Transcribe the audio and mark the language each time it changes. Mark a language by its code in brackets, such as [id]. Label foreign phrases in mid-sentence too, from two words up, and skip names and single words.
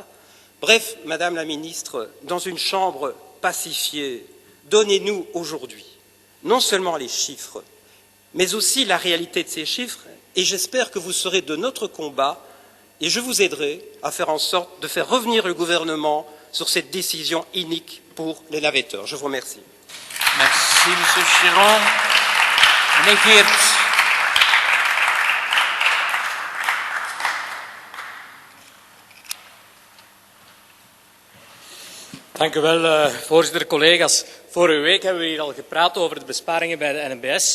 [fr] Bref, Madame la Ministre, dans une chambre pacifiée, donnez-nous aujourd'hui non seulement les chiffres, mais aussi la réalité de ces chiffres, et j'espère que vous serez de notre combat, et je vous aiderai à faire en sorte de faire revenir le gouvernement sur cette décision inique pour les navetteurs. Je vous remercie. Merci, Monsieur Chiron. [nl] Meneer Geert. Dank u wel, voorzitter, collega's. Vorige week hebben we hier al gepraat over de besparingen bij de NMBS.